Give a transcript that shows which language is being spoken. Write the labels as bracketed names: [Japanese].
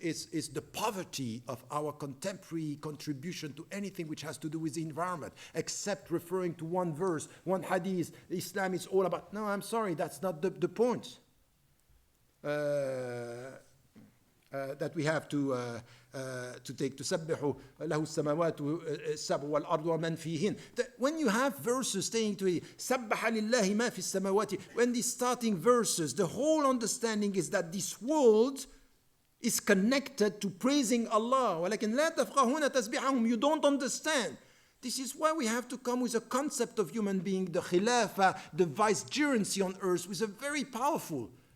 [English] It's the poverty of our contemporary contribution to anything which has to do with the environment, except referring to one verse, one hadith. Islam is all about. No, I'm sorry, that's not the point. That we have to take [Arabic] تسبح له السماوات السبع والأرض ومن فيهن. [English] When you have verses saying to [Arabic] سبح لله ما في السماوات, [English] when these starting verses, the whole understanding is that this world is connected to praising Allah. [Arabic] ولكن لا تفقهون تسبيحهم. [English] You don't understand. This is why we have to come with a concept of human being, the khilafah, the vicegerency on earth, with a very powerful.